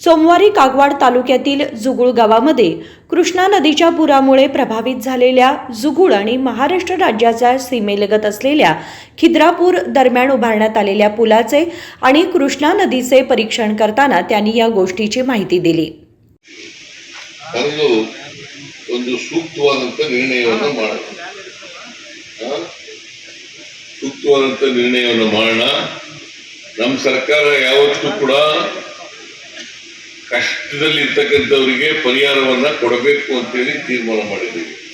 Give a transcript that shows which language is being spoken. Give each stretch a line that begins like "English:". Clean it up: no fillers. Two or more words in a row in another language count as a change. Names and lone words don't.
Marathi: सोमवारी कागवाड तालुक्यातील जुगुळ गावामध्ये कृष्णा नदीच्या पुरामुळे प्रभावित झालेल्या जुगुळ आणि महाराष्ट्र राज्याच्या सीमेलगत असलेल्या खिद्रापूर दरम्यान उभारण्यात आलेल्या पुलाचे आणि कृष्णा नदीचे परीक्षण करताना त्यांनी या गोष्टीची माहिती दिली.
Kannada: ಒಂದು ಸೂಕ್ತವಾದಂಥ ನಿರ್ಣಯವನ್ನು ಮಾಡೋಣ, ಸೂಕ್ತವಾದಂಥ ನಿರ್ಣಯವನ್ನು ಮಾಡೋಣ. ನಮ್ಮ ಸರ್ಕಾರ ಯಾವತ್ತೂ ಕೂಡ ಕಷ್ಟದಲ್ಲಿರ್ತಕ್ಕಂಥವರಿಗೆ ಪರಿಹಾರವನ್ನ ಕೊಡಬೇಕು ಅಂತೇಳಿ ತೀರ್ಮಾನ ಮಾಡಿದ್ದೀವಿ.